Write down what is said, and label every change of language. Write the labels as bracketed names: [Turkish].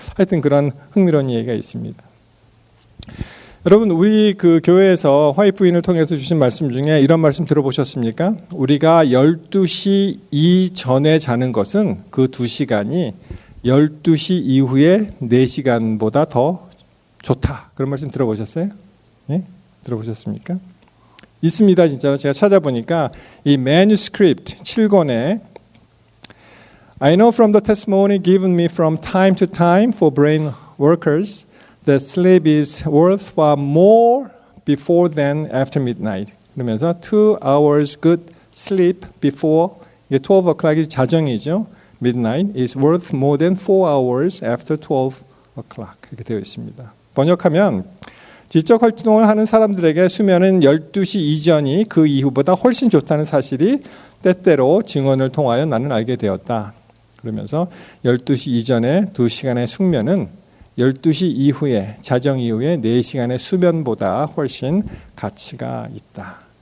[Korean] 하여튼 그런 흥미로운 얘기가 있습니다. 여러분 우리 그 교회에서 화이트부인을 통해서 주신 말씀 중에 이런 말씀 들어보셨습니까? 우리가 12시 이전에 자는 것은 그 2시간이 12시 이후에 4시간보다 더 좋다. 그런 말씀 들어보셨어요? 네? 들어보셨습니까? 있습니다. 진짜로 제가 찾아보니까 이 manuscript 7권에 [English] I know from the testimony given me from time to time for brain workers that sleep is worth far more before than after midnight. [Korean] 그러면서 [English] 2 hours good sleep before 12 o'clock이 [Korean] 자정이죠. [English] midnight is worth more than 4 hours after 12 o'clock. [Korean] 이렇게 되어 있습니다. 번역하면 지적 활동을 하는 사람들에게 수면은 12시 이전이 그 이후보다 훨씬 좋다는 사실이 때때로 증언을 통하여 나는 알게 되었다. 그러면서 12시 이전에 2시간의 숙면은 12시 이후에, 자정 이후에 4시간의 수면보다 훨씬 가치가 있다.